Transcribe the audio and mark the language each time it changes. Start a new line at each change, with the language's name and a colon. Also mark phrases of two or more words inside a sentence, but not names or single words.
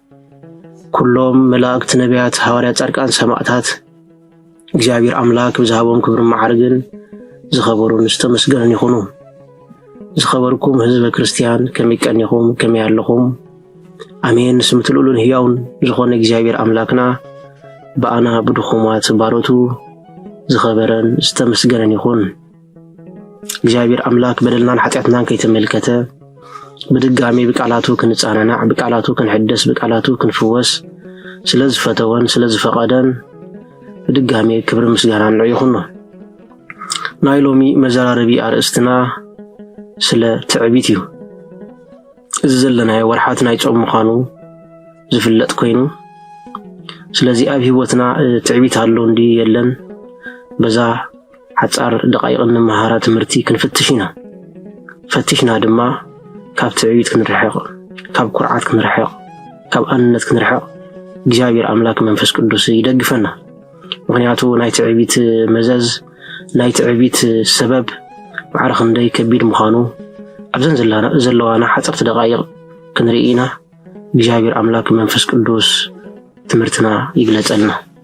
Tigrinya: ኩሎም መላእክት ነቢያት ሐዋርያት ጻድቃን ሰማዕታት እግዚአብሔር አምላክ ብዝሃቦም ክብርን ማዕርግን ዝኸበሩን ዝተመስገኑን ይኹኑ። ዝኸበርኩም ህዝበ ክርስቲያን ከመይ ቀኒኹም ከመይ ኣለኹም? አሜን። ስምቲ ልዑልን ሕያውን ዝኾነ እግዚአብሔር አምላክና በአና ብድኹማት ባሮቱ ዝኸበረን ዝተመስገነን ይኹን። እግዚአብሔር አምላክ በደልናን ኃጢአትናን ከይተመልከተ በድጋሚ በቃላቱ ክንጻናና በቃላቱ ክንሕደስ በቃላቱ ክንፍወስ ስለዝፈተወን ስለዝፈቀደን በድጋሚ ክብር ምስጋና ንዑ ይኹን። ናይ ሎሚ መዘራረቢ አርእስትና ስለ ትዕቢት እዩ። እዚ ዘለናዮ ወርሓት ናይ ጾም ምዃኑ ዝፍለጥ ኮይኑ ስለዚ ኣብ ህይወትና ትዕቢት ኣሎ እንዲ የለን በዛ ሓጻር ደቃይቕ ንመሃራ ትምህርቲ ክንፍትሽ ኢና። ፈቲሽና ድማ ካብ ትዕቢት ክንርሕቕ ካብ ኩርዓት ክንርሕቕ ካብ ኣንነት ክንርሕቕ እግዚአብሔር አምላክ መንፈስ ቅዱስ ይደግፈና። ምክንያቱ ናይ ትዕቢት መዘዝ ናይ ትዕቢት ሰበብ ባዕሪ ክንደይ ከቢድ ምዃኑ ኣብዘን ዘለዋና ሓጸርቲ ደቃይቕ ክንርኢ ኢና። እግዚአብሔር አምላክ መንፈስ ቅዱስ ትምህርትና ይግለጸልና።